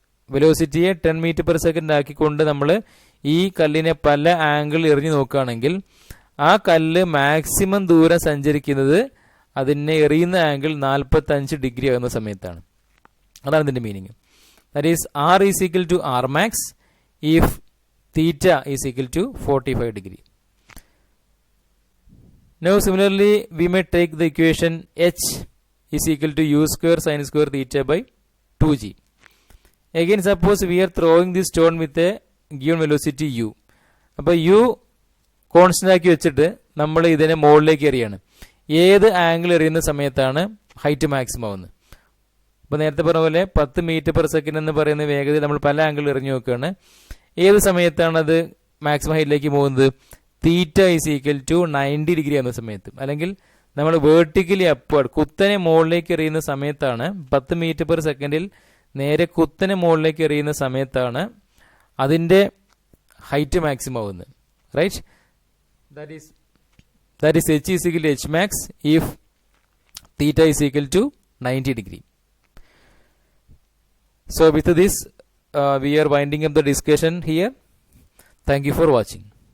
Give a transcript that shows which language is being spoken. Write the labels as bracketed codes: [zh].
[ml] വെലോസിറ്റിയെ 10 metre per second ആക്കിക്കൊണ്ട് നമ്മൾ ഈ കല്ലിനെ പല ആംഗിളിൽ എറിഞ്ഞു നോക്കുകയാണെങ്കിൽ ആ കല്ല് മാക്സിമം ദൂരം സഞ്ചരിക്കുന്നത് അതിനെ എറിയുന്ന ആംഗിൾ 45 ഡിഗ്രി ആകുന്ന സമയത്താണ്. അതാണ് ഇതിന്റെ meaning. [en] That is R is equal to R max if theta is equal to 45 degree. Now similarly we may take the equation h is equal to u square sin square theta by 2g. Again suppose we are throwing this stone with a given velocity u. [ml] അപ്പോൾ u constant ആക്കി വെച്ചിട്ട് നമ്മൾ ഇതിനെ മുകളിലേക്ക് എറിയാണ്. ഏത് angle എറിയുന്ന സമയത്താണ് height maximum ആവുന്നത്? അപ്പോൾ നേരത്തെ പറഞ്ഞ പോലെ 10 മീറ്റർ പെർ സെക്കൻഡ് എന്ന് പറയുന്ന വേഗതയിൽ നമ്മൾ പല ആംഗിൾ എറിഞ്ഞു നോക്കുകയാണ്. ഏത് സമയത്താണ് അത് മാക്സിമം ഹൈറ്റിലേക്ക് പോകുന്നത്? [en] theta is equal to 90 degree [ml] എന്ന സമയത്ത്, അല്ലെങ്കിൽ നമ്മൾ വേർട്ടിക്കലി അപ്വേർഡ് കുത്തനെ മുകളിലേക്ക് എറിയുന്ന സമയത്താണ് 10 മീറ്റർ പെർ സെക്കൻഡിൽ നേരെ കുത്തനെ മുകളിലേക്ക് എറിയുന്ന സമയത്താണ് അതിൻ്റെ ഹൈറ്റ് മാക്സിമം ആവുന്നത്. [en] Right? That is h is equal to h max if theta is equal to 90 degree. So with this we are winding up the discussion here. Thank you for watching.